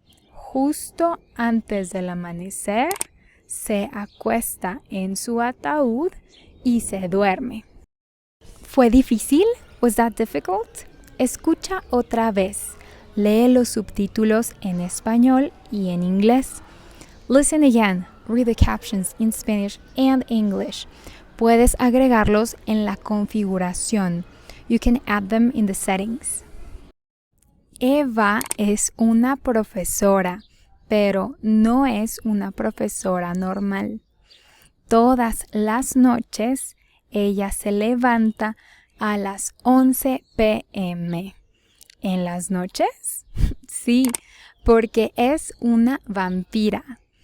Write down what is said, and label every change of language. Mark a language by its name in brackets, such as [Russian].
[Spanish] Justo antes del amanecer, se acuesta en su ataúd y se duerme. ¿Fue difícil? [English] Was that difficult? [Spanish] Escucha otra vez. Lee los subtítulos en español y en inglés. [English] Listen again. Read the captions in Spanish and English. [Spanish] Puedes agregarlos en la configuración. [English] You can add them in the settings. [Spanish] Eva es una profesora, pero no es una profesora normal. Todas las noches ella se levanta a las 11 p.m. ¿En las noches? Sí, porque es una vampira.